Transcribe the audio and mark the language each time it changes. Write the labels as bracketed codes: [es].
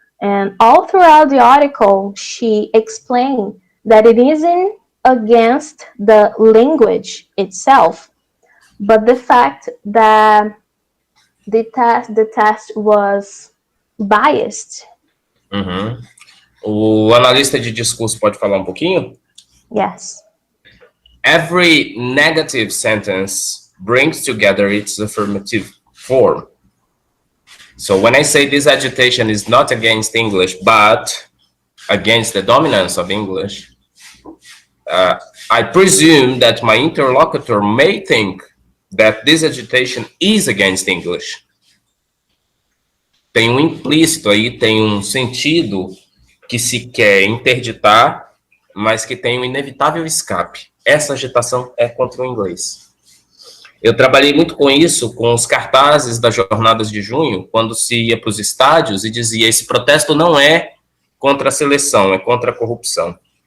[en] And all throughout the article, she explained that it isn't against the language itself, but the fact that the test was biased. Uhum. [pt] O analista de discurso pode falar um pouquinho? [en] Yes. Every negative sentence brings together its affirmative form. So when I say this agitation is not against English, but against the dominance of English, I presume that my interlocutor may think that this agitation is against English. [pt] Tem um implícito aí, tem um sentido que se quer interditar, mas que tem um inevitável escape. Essa agitação é contra o inglês. Eu trabalhei muito com isso, com os cartazes das jornadas de junho, quando se ia para os estádios e dizia: esse protesto não é contra a seleção, é contra a corrupção.